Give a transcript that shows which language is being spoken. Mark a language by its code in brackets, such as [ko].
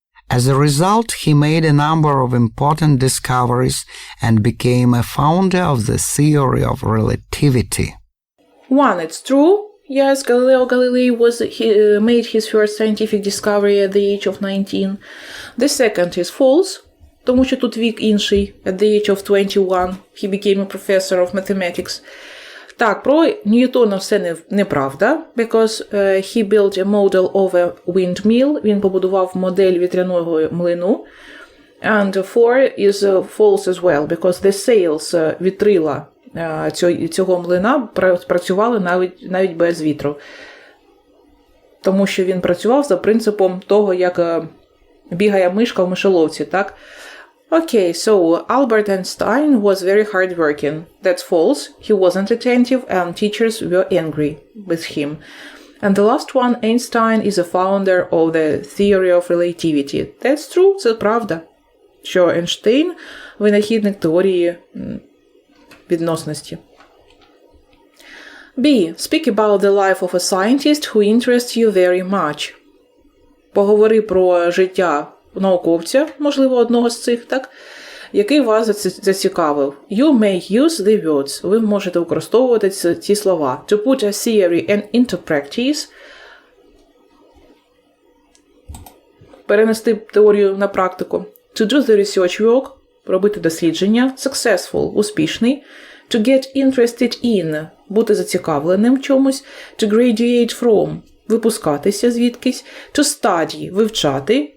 [en] As a result, he made a number of important discoveries and became a founder of the theory of relativity. 1. It's true. Yes, Galileo Galilei made his first scientific discovery at the age of 19. The second is false, [uk] тому що тут вік інший. [en] At the age of 21, he became a professor of mathematics. [uk] Так, про Ньютона все неправда, [en] because he built a model of a windmill, [uk] він побудував модель вітряного млину, [en] and 4 is false as well, because the sails, [uk] вітрила цього млина працювали навіть без вітру. Тому що він працював за принципом того, як бігає мишка в мишоловці, так? [en] Okay, so Albert Einstein was very hardworking. That's false. He wasn't attentive and teachers were angry with him. And the last one, Einstein is a founder of the theory of relativity. That's true, [uk] це правда. Що Ейнштейн – винахідник теорії відносності. [en] B. Speak about the life of a scientist who interests you very much. [uk] Поговори про життя науковця, можливо, одного з цих, так? Який вас зацікавив. [en] You may use the words. [uk] Ви можете використовувати ці слова. [en] To put a theory and into practice. [uk] Перенести теорію на практику. [en] To do the research work. [uk] Робити дослідження. [en] Successful. [uk] Успішний. [en] To get interested in. [uk] Бути зацікавленим в чомусь. [en] To graduate from. [uk] Випускатися звідкись. [en] To study. [uk] Вивчати.